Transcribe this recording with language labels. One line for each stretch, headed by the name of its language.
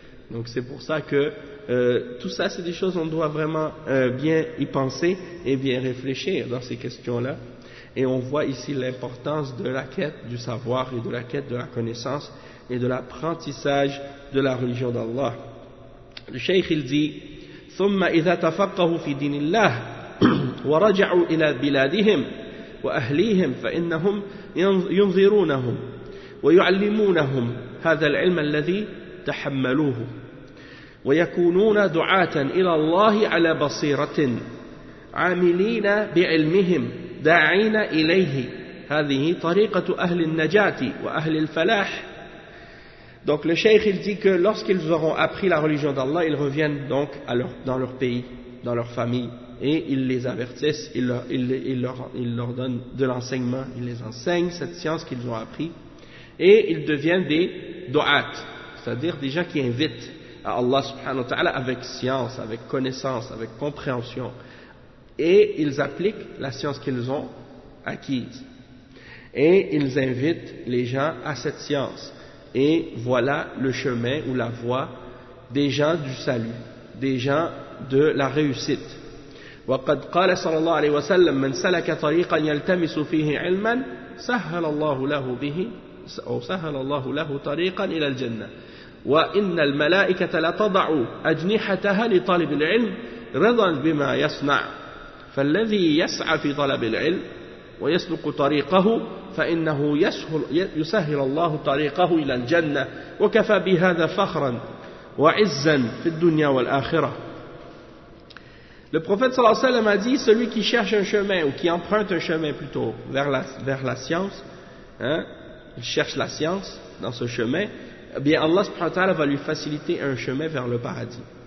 French: Donc c'est pour ça que tout ça, c'est des choses qu'on doit vraiment bien y penser et bien réfléchir dans ces questions-là. Et on voit ici l'importance de la quête du savoir et de la quête de la connaissance et de l'apprentissage de la religion d'Allah. Le cheikh, il dit,
Arabic: « ثُمَّ إِذَا تَفَقَّهُ فِي دِينِ اللَّهِ وَرَجَعُوا إِلَى بِلَادِهِمْ وَأَهْلِهِمْ فَإِنَّهُمْ يُنْظِرُونَهُمْ وَيُعَلِّمُونَهُمْ هَذَا الْعِلْمَ الَّذِي تَحَمَّلُوهُ ويكونون دعاة إلى الله على بصيرة عاملين بعلمهم داعين إليه هذه طريقة أهل النجاة وأهل الفلاح.
French: Donc le cheikh il dit que lorsqu'ils auront appris la religion d'Allah, ils reviennent donc dans leur pays, dans leur famille, et ils les avertissent, ils leur donnent de l'enseignement, ils les enseignent cette science qu'ils ont appris, et ils deviennent des du'at, c'est-à-dire des gens qui invitent à Allah subhanahu wa ta'ala avec science, avec connaissance, avec compréhension. Et ils appliquent la science qu'ils ont acquise. Et ils invitent les gens à cette science. Et voilà le chemin ou la voie des gens du salut, des gens de la réussite.
Arabic: وقد قال صلى الله عليه وسلم من سلك طريقا يلتمس فيه علما سهل الله له به أو سهل الله له طريقا إلى الجنة وإن الملائكة لتضع أجنحتها لطالب العلم رضا بما يصنع فالذي يسعى في طلب العلم ويسلك طريقه فإنه يسهل الله طريقه إلى الجنة وكفى بهذا فخرا وعزا في الدنيا والآخرة.
French: Le prophète sallallahu alayhi wa sallam a dit, celui qui cherche un chemin, ou qui emprunte un chemin plutôt, vers la science, hein, il cherche la science dans ce chemin, eh bien Allah subhanahu wa ta'ala va lui faciliter un chemin vers le paradis.